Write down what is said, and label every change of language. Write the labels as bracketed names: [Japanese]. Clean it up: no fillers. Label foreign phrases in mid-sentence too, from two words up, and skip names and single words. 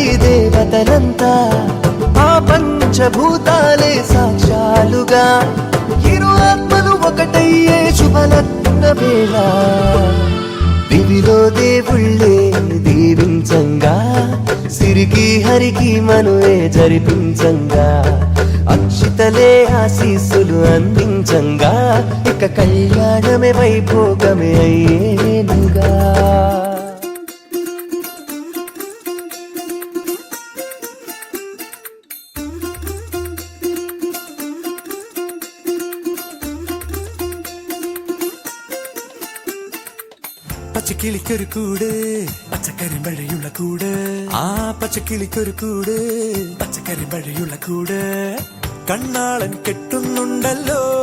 [Telugu] దేవతలంతా ఆ పంచభూతాలే సాక్ష్యాలుగా ఇరు ఆత్మలు ఒకటయ్యే శుభలగ్న వేళ దివిలో దేవుళ్ళే దీవించంగా సిరికి హరికి మనువే జరిపించంగా అక్షితలే ఆశీస్సులు అందించంగా ఇక కళ్యాణమే వైభోగమే అయ్యేనుగా [Malayalam] പച്ചക്കിളിക്കൊരു കൂട് പച്ചക്കരിമ്പഴയുള്ള കൂട് ആ പച്ചക്കിളിക്കൊരു കൂട് പച്ചക്കരിമ്പഴയുള്ള കൂട് കണ്ണാളൻ കെട്ടുന്നുണ്ടല്ലോ